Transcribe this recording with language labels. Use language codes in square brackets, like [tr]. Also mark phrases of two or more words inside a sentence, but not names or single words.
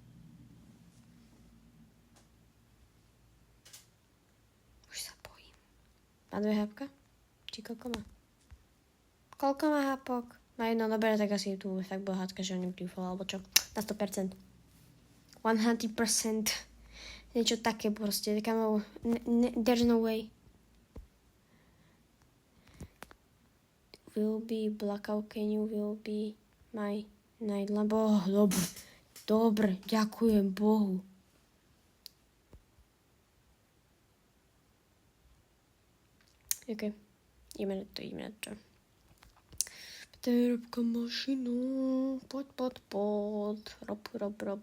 [sk] Má 2 hápka? Či koľko má? Koľko má hápok? Na jedno, dobre, tak asi tu fakt bola hádka, že ho neplýfala, alebo čo? Na 100%. 100%. Niečo také proste. Kamo, [en] there's no way. Will be blackout, can you will be my night lamp? [sk] Oh, dobre, ďakujem Bohu. Ok, ideme na to. Robka mašinu, poď. Rob.